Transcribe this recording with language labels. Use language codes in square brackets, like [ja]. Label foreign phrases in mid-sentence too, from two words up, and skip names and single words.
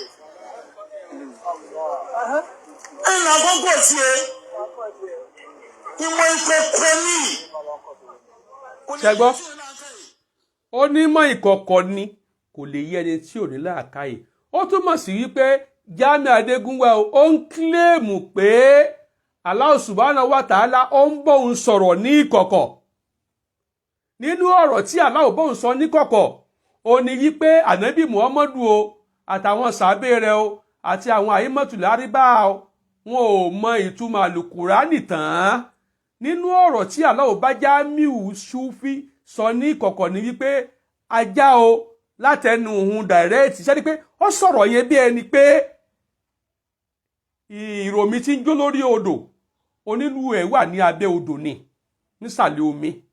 [yo] Ẹnì àkọ́kọ́ tiẹ̀ ìmọ̀ ìkọ̀kọ̀ ní. Ṣẹ́gbọ́ ó ní mọ̀ ìkọ̀kọ̀ ni kò lè yé ẹni tí ò ní làákàyè ó túmọ̀ sí wípé Jamiu Adégúnwà ó ń kílèmù pé [ar] الله سبحانه وتعالى [yo] ó ń bóun sọ̀rọ̀ ní ìkọ̀kọ̀. Nínú ọ̀rọ̀ tí Allah bóun sọ ní kọ̀kọ̀ ó ní wípé ànábì Muhammadu o àtàwọn sàábé rẹ̀ o àti àwọn àyímọ̀tòlá àríbá o wọn ò mọ ìtumọ̀ àlùkùránì tán. Nínú ọ̀rọ̀ tí Allah bá Jamiu Sufi sọ ní ìkọ̀kọ̀ ní wípé ajá o látẹnu òun direct ṣe ni pé ó sọ̀rọ̀ yẹn bí ẹni pé ìròmí tí ń jó lórí odò onílù ẹ̀ wà ní abẹ́ odò ni nísàlẹ̀ omi.